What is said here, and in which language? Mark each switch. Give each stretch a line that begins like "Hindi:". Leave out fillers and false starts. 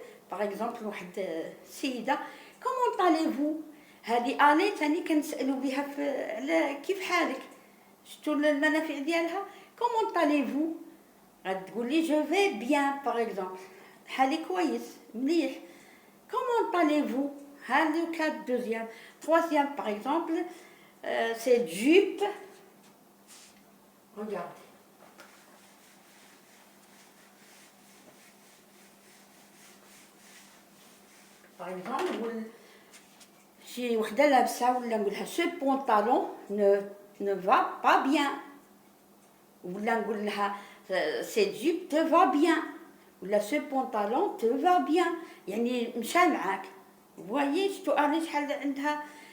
French: Par exemple,
Arabic: سيدة,
French: comment allez-vous?
Arabic: هذه آلي تاني كنسألوا بها على كيف حالك؟ شفتوا المنافع ديالها؟
French: Comment allez-vous?
Arabic: غتقول لي
French: je vais bien, par exemple.
Arabic: حالي كويس, مليح.
French: Comment allez-vous?
Arabic: هذا
French: le cas deuxième. Troisième, par exemple, c'est jupe. Regardez. Par exemple, si
Arabic: وحدة لابسة ولا نقولها
French: ce pantalon ne va pas bien.
Arabic: ولا نقول لها
French: cette jupe te va bien.
Arabic: ولا
French: ce pantalon te va bien.
Arabic: يعني مشى معاك.
French: Vous voyez,
Arabic: شتو شحال عندها.